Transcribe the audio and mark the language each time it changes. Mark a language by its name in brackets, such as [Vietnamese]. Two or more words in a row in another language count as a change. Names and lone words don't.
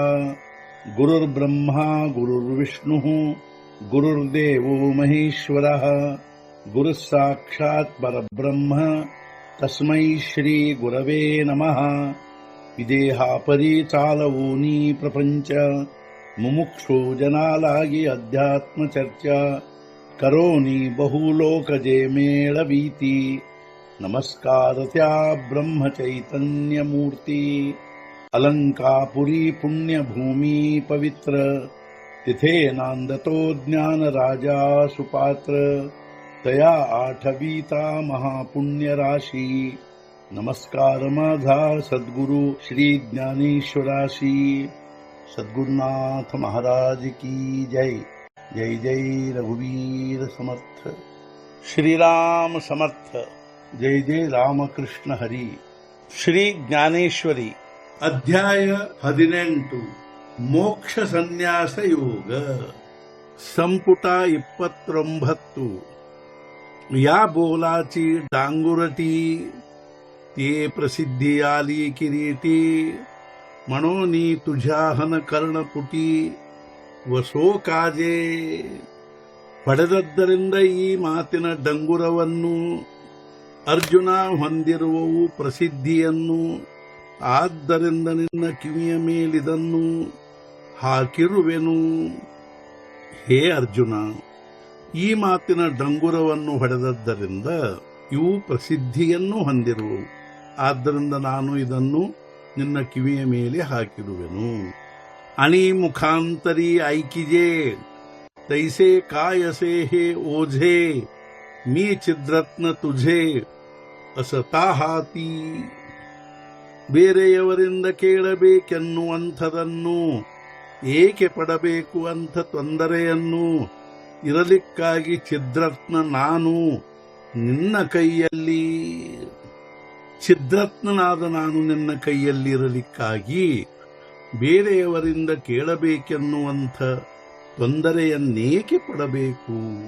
[Sanskrit] गुरुर्ब्रह्मा गुरुर्विष्णुः गुरुर्देवो महेश्वरः गुरुः साक्षात् परब्रह्म तस्मै श्री गुरवे नमः. [Marathi] विदेहापरी चालवूनी प्रपंच मुमुक्षो जनालागी अध्यात्म चर्चा करोनी बहुलोकजे मेळवीती. नमस्कार त्या ब्रह्म चैतन्य मूर्ती. अलंकापुरी पुण्यभूमी पवित्र तिथे नांदतो ज्ञान राजा सुपात्र. तया आठवीता महापुण्य राशी. नमस्कार माझा सद्गुरु श्री ज्ञानेश्वराशी. [Hindi] सद्गुरुनाथ महाराज की जय. [Marathi] जय जय रघुवीर समर्थ. श्रीराम समर्थ. जय जय रामकृष्ण हरी. [Kannada] ಶ್ರೀ ಜ್ಞಾನೇಶ್ವರಿ ಅಧ್ಯಾಯ 18 ಮೋಕ್ಷ ಸನ್ಯಾಸ ಯೋಗ ಸಂಪುಟ 29. [Marathi] या बोलाची डांगुरटी ते प्रसिद्धी आली किरीटी. म्हणोनी तुझ्या हन कर्णपुटी वसो काजे. [Kannada] ಪಡೆದದ್ದರಿಂದ ಈ ಮಾತಿನ ಡಂಗುರವನ್ನು ಅರ್ಜುನ ಹೊಂದಿರುವವು ಪ್ರಸಿದ್ಧಿಯನ್ನು. ಆದ್ದರಿಂದ ನಿನ್ನ ಕಿವಿಯ ಮೇಲಿದನ್ನು ಹಾಕಿರುವೆನು. ಹೇ ಅರ್ಜುನ, ಈ ಮಾತಿನ ಡಂಗುರವನ್ನು ಹೊಡೆದದ್ದರಿಂದ ಇವು ಪ್ರಸಿದ್ಧಿಯನ್ನು ಹೊಂದಿರುವವು. ಆದ್ದರಿಂದ ನಾನು ಇದನ್ನು ನಿನ್ನ ಕಿವಿಯ ಮೇಲೆ ಹಾಕಿರುವೆನು. [Marathi] आणि मुखांतरी ऐकिजे तैसे कायसे हे ओझे. मी छिद्रत्न तुझे असता हाती. [Kannada] ಬೇರೆಯವರಿಂದ ಕೇಳಬೇಕೆನ್ನುವಂಥದನ್ನು ಏಕೆ ಪಡಬೇಕು ಅಂಥ ತೊಂದರೆಯನ್ನು ಇರಲಿಕ್ಕಾಗಿ ಛಿದ್ರತ್ನ ನಾನು ನಿನ್ನ ಕೈಯಲ್ಲಿ. ಛಿದ್ರತ್ನನಾದ ನಾನು ನಿನ್ನ ಕೈಯಲ್ಲಿ ಇರಲಿಕ್ಕಾಗಿ ಬೇರೆಯವರಿಂದ ಕೇಳಬೇಕೆನ್ನುವಂಥ ತೊಂದರೆಯನ್ನೇಕೆ ಪಡಬೇಕು.